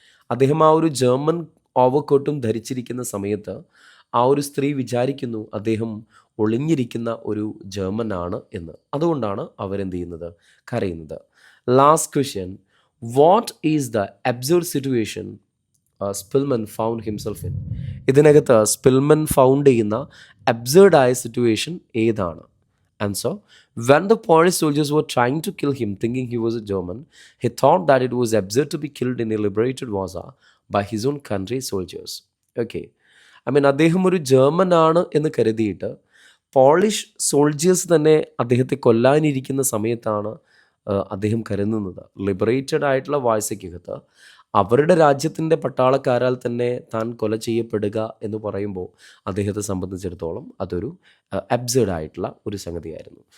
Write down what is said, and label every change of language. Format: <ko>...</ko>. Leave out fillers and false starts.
<ml>അദ്ദേഹം ആ ഒരു ജർമ്മൻ ഓവർകോട്ടും ധരിച്ചിരിക്കുന്ന സമയത്ത് ആ ഒരു സ്ത്രീ വിചാരിക്കുന്നു അദ്ദേഹം ഒളിഞ്ഞിരിക്കുന്ന ഒരു ജർമ്മൻ ആണ് എന്ന്. അതുകൊണ്ടാണ് അവരെന്ത് ചെയ്യുന്നത്, കരയുന്നത്.</ml> <en>Last question, what is the absurd situation Spillman found himself in?</en> <ml>ഇതിനകത്ത് സ്പിൽമൻ ഫൗണ്ട് ചെയ്യുന്ന അബ്സേർഡായ സിറ്റുവേഷൻ ഏതാണ്?</ml> <en>Answer, when the Polish soldiers were trying to kill him thinking he was a German, he thought that it was absurd to be killed in a liberated Warsaw by his own country soldiers. Okay,</en> <ml>അദ്ദേഹം ഒരു German ആണ് എന്ന് കരുതിയിട്ട് polish soldiers തന്നെ അദ്ദേഹത്തെ കൊല്ലാനിരിക്കുന്ന സമയത്താണ് അദ്ദേഹം കരുതുന്നത്. ലിബറേറ്റഡ് ആയിട്ടുള്ള വാഴ്സയ്ക്കകത്ത് അവരുടെ രാജ്യത്തിൻ്റെ പട്ടാളക്കാരാൽ തന്നെ താൻ കൊല ചെയ്യപ്പെടുക എന്ന് പറയുമ്പോൾ അദ്ദേഹത്തെ സംബന്ധിച്ചിടത്തോളം അതൊരു അബ്സേർഡ് ആയിട്ടുള്ള ഒരു സംഗതിയായിരുന്നു.</ml>